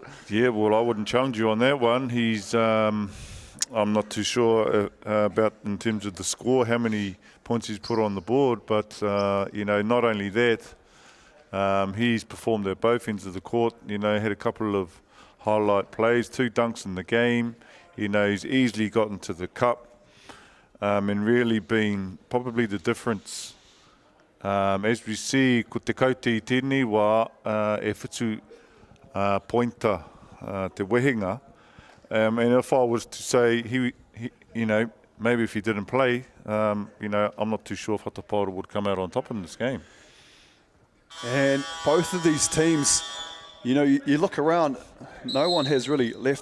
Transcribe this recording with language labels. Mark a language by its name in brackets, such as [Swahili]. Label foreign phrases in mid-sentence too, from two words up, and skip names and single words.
[English] Yeah, well, I wouldn't challenge you on that one. He's, I'm not too sure about in terms of the score, how many points he's put on the board, but, you know, not only that, he's performed at both ends of the court, you know, had a couple of highlight plays, 2 dunks in the game, you know, he's easily gotten to the cup, and really been probably the difference. As we see, [Māori] ko te kauti tēnei wā, e whitu pointer, te wehinga. [English] And if I was to say, he, you know, maybe if he didn't play, you know, I'm not too sure if Hatapaora would come out on top in this game. And both of these teams, you know, you look around, no one has really left.